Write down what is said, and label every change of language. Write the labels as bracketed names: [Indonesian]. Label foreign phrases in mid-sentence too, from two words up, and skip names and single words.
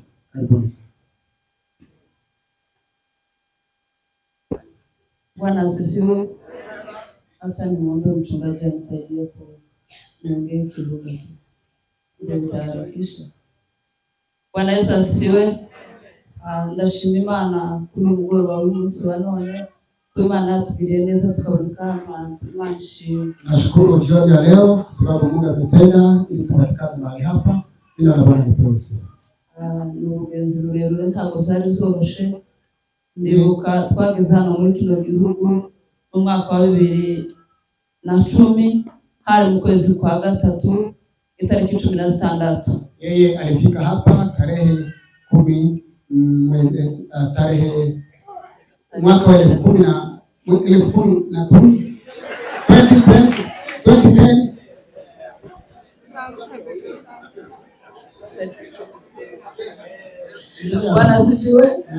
[Swahili] Karibuni sana. Bwana asifiwe. Hata nimwombe mchungaji anisaidie niongee kidogo. Nitaharakisha. Bwana Yesu asifiwe. [Kinyarwanda] Ndashima Imana kuri mugoroba w'umunsi wa none. Imana tugireneza tukaboneka Imana ishimwe. [Swahili] Nashukuru jioni ya leo kwa sababu Mungu ametenda ili tupatikane mahali hapa. Jina la Bwana lipewe sifa. [Kinyarwanda] Ni urugenzi rurerure ntabwo byari byoroshye. Ndibuka twageze hano muri kino gihugu mu mwaka wa 2010 hari mu kwezi kwa gatatu itariki 16. [Swahili] Yeye alifika hapa tarehe 10 tarehe mwaka wa 2010 Bwana asifiwe.